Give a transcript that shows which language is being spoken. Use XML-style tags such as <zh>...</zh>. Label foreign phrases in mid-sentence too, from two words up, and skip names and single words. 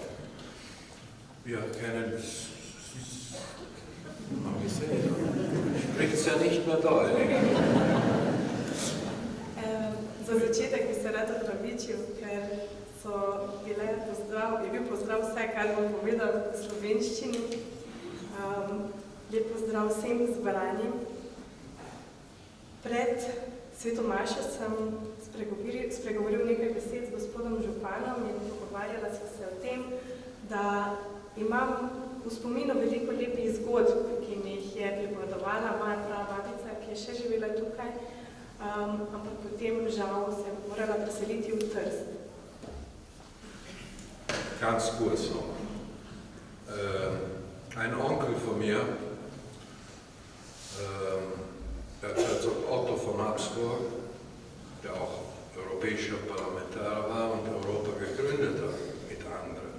<de>Wir kennen es, haben gesehen, spricht es ja nicht mehr Deutsch.</de> <sl>Za začetek bi se rad opravičil, ker je bil pozdrav vse, kar bom povedal v slovenščini. Lep pozdrav vsem zbranim. Pred sveto mašo sem spregovoril nekaj besed z gospodom županom in pogovarjala sva se o tem, da imam v spominu veliko lepih zgodb, ki mi jih je pripovedovala moja prababica, ki je še živela tukaj, ampak potem žal se je morala preseliti v Trst.</sl> <de>Ganz kurz noch. Ein Onkel von mir, Herzog Otto von Habsburg, der auch europäischer Parlamentarier war und Europa gegründet hat mit anderen.</de>